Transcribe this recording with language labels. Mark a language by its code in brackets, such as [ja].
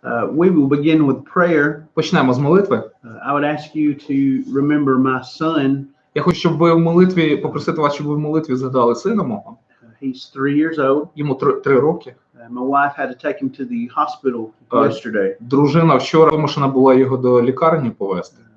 [en] We will begin with prayer. [uk] Почнемо з молитви. [en] I would ask you to remember my son. [uk] Я хочу, щоб ви в молитві, попросити вас, щоб ви в молитві згадали сина мого. [en] He's 3 years old. [uk] Йому 3 роки. [en] My wife had to take him to the hospital yesterday. [uk] Дружина вчора вимушена була його до лікарні повезти.